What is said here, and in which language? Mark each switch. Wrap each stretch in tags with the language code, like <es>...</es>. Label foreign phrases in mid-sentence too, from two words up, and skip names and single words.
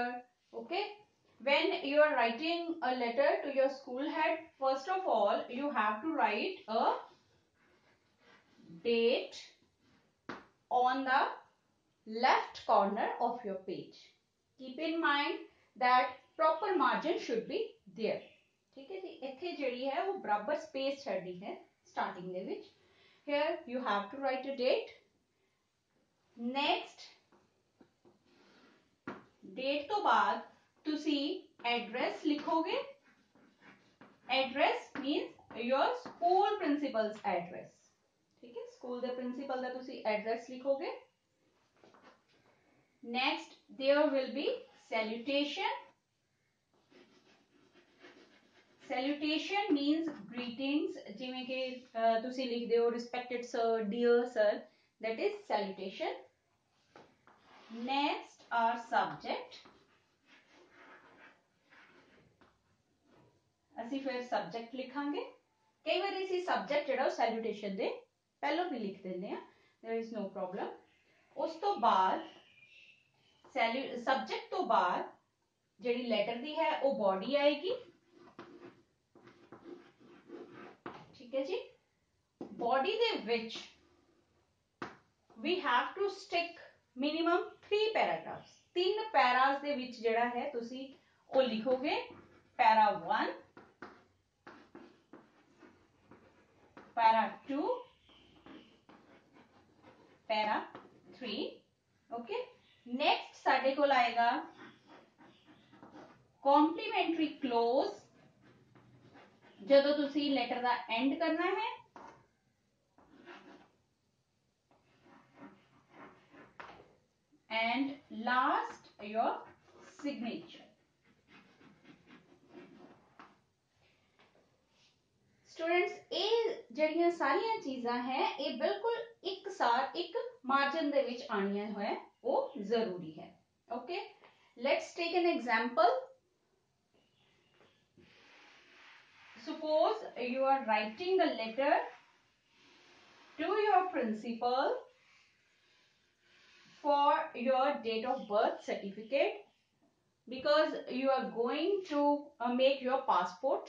<en>Okay, when you are writing a letter to your school head, first of all you have to write a date on the left corner of your page. Keep in mind that proper margin should be there.</en> <pa>ਠੀਕ ਹੈ ਜੀ, ਇੱਥੇ ਜਿਹੜੀ ਹੈ ਉਹ ਬਰਾਬਰ space ਛੱਡਣੀ ਹੈ starting ਦੇ ਵਿੱਚ.</pa> <en>Here you have to write a date.</en> <pa>Next, date ਤੋਂ ਬਾਅਦ ਤੁਸੀਂ address ਲਿਖੋਗੇ.</pa> <en>Address means your school principal's address.</en> <pa>ਠੀਕ ਹੈ, स्कूल ਦੇ प्रिंसिपल ਦਾ ਤੁਸੀਂ address ਲਿਖੋਗੇ.</pa> <en>Next, there will be salutation. Salutation means greetings.</en> <pa>ਜਿਵੇਂ ਕਿ ਤੁਸੀਂ ਲਿਖਦੇ ਹੋ</pa> <en>respected sir, dear sir, that is salutation. Next are subject.</en> <pa>ਅਸੀਂ ਫਿਰ subject ਲਿਖਾਂਗੇ. ਕਈ ਵਾਰੀ ਅਸੀਂ subject ਜਿਹੜਾ salutation ਦੇ ਪਹਿਲਾਂ ਵੀ ਲਿਖ ਦਿੰਦੇ ਆ,</pa> <en>there is no problem.</en> <pa>ਉਸ ਤੋਂ ਬਾਅਦ subject ਤੋਂ ਬਾਅਦ ਜਿਹੜੀ ਲੈਟਰ ਦੀ ਹੈ ਉਹ body ਆਏਗੀ. ਠੀਕ ਹੈ ਜੀ, body ਦੇ ਵਿੱਚ</pa> <en>we have to stick minimum 3 paragraphs.</en> <pa>3 ਪੈਰਾਸ ਦੇ ਵਿੱਚ ਜਿਹੜਾ ਹੈ ਤੁਸੀਂ ਉਹ ਲਿਖੋਗੇ.</pa> <en>para 1, para 2, para 3. okay, next</en> <pa>ਸਾਡੇ ਕੋਲ ਆਏਗਾ</pa> <en>complimentary clause.</en> <pa>ਜਦੋਂ ਤੁਸੀਂ ਲੈਟਰ ਦਾ ਐਂਡ ਕਰਨਾ ਹੈ.</pa> <en>and last your signature.</en> <pa>स्टूडेंट्स ਇਹ ਜਿਹੜੀਆਂ ਸਾਰੀਆਂ ਚੀਜ਼ਾਂ ਹੈ ਇਹ ਬਿਲਕੁਲ ਇੱਕਸਾਰ ਇੱਕ ਮਾਰਜਨ ਦੇ ਵਿੱਚ ਆਣੀਆਂ ਹੋਏ ਉਹ ਜ਼ਰੂਰੀ ਹੈ.</pa> <en>okay, let's take an example. suppose you are writing a letter to your principal for your date of birth certificate because you are going to make your passport.</en>